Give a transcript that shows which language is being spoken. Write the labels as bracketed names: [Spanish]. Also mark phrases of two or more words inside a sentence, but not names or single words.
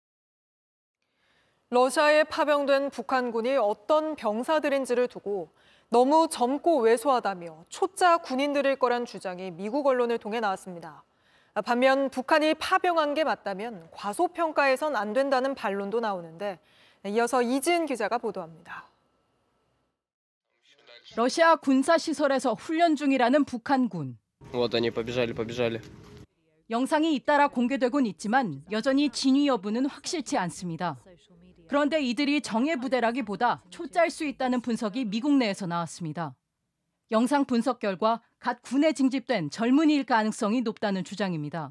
[Korean] 러시아에 파병된 북한군이 어떤 병사들인지를 두고 너무 젊고 왜소하다며 초짜 군인들일 거란 주장이 미국 언론을 통해 나왔습니다. 반면 북한이 파병한 게 맞다면 과소평가해선 안 된다는 반론도 나오는데 이어서 이지은 기자가 보도합니다. 러시아 군사시설에서 훈련 중이라는 북한군. [Russian] Вот они побежали. [Korean] 영상이 잇따라 공개되곤 있지만 여전히 진위 여부는 확실치 않습니다. 그런데 이들이 정예 부대라기보다 초짜일 수 있다는 분석이 미국 내에서 나왔습니다. 영상 분석 결과 갓 군에 징집된 젊은이일 가능성이 높다는 주장입니다.